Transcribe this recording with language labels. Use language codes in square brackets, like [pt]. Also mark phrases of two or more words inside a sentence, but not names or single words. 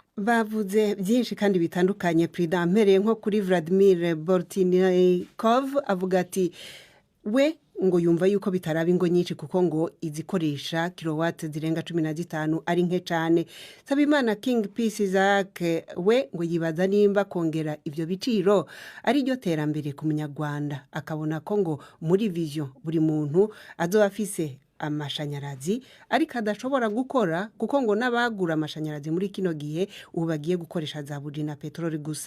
[rw] Bavuze byinshi kandi bitandukanye. Perezida mpereye nko kuri Vladimir Bortnikov avuga ati we ngo yumva yuko bitaraba ingo nyinshi kuko ngo izikoresha kilowati zirenga 15 ari nke cyane. [rn] Sabimana King Peace Isaac we ngo yibaza nimba kongera ibyo biciro ari ryo terambere ku munyarwanda, akabona ko ngo muri vision buri muntu azoba afise amashanyarazi ariko adashobora gukora kuko ngo n'abagura amashanyarazi muri kino gihe ubu bagiye gukoresha za budi na petroli gusa.